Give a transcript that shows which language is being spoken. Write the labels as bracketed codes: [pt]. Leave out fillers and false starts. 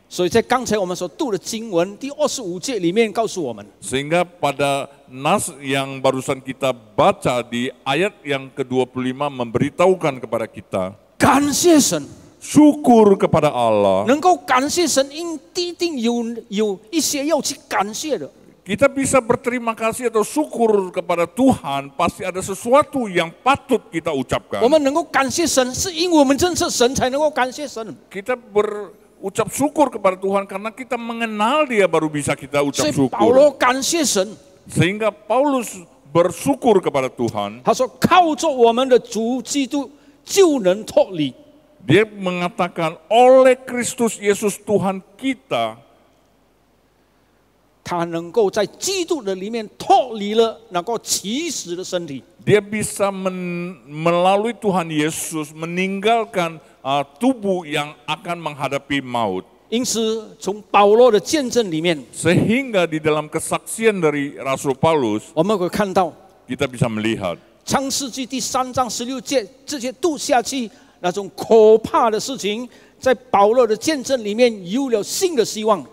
[zh] 所以在刚才我们所读的经文第25节里面告诉我们， [id] Sehingga pada nas yang barusan kita baca di ayat yang ke-25 memberitahukan kepada kita, [zh] 感谢神， [id] syukur kepada Allah. [zh] 能够感谢神，一定有一些要去感谢的。 [id] Kita bisa berterima kasih atau syukur kepada Tuhan, pasti ada sesuatu yang patut kita [zh] 我们能够感谢神，是因为我们认识神才能够感谢神。 [id] Kita berucap syukur kepada Tuhan karena kita mengenal Dia baru bisa kita [zh] 所 [id] ucap [zh] 以保罗 [id] syukur. [zh] 感谢神， [id] Sehingga Paulus bersyukur kepada Tuhan. [zh] 他说靠着我们的主基督就能脱离。 [id] Dia mengatakan oleh Kristus Yesus Tuhan kita, [zh] 他能够在基督的里面脱离了那个起死的身体， [id] dia bisa melalui Tuhan Yesus meninggalkan tubuh yang akan menghadapi maut. [zh] 因此从保罗的见证里面， [id] Sehingga di dalam kesaksian dari Rasul Paulus, [zh] 我们会看到 [id] kita bisa melihat [zh] 创世纪第3章16节这些读下去那种可怕的事情，在保罗的见证里面有了新的希望。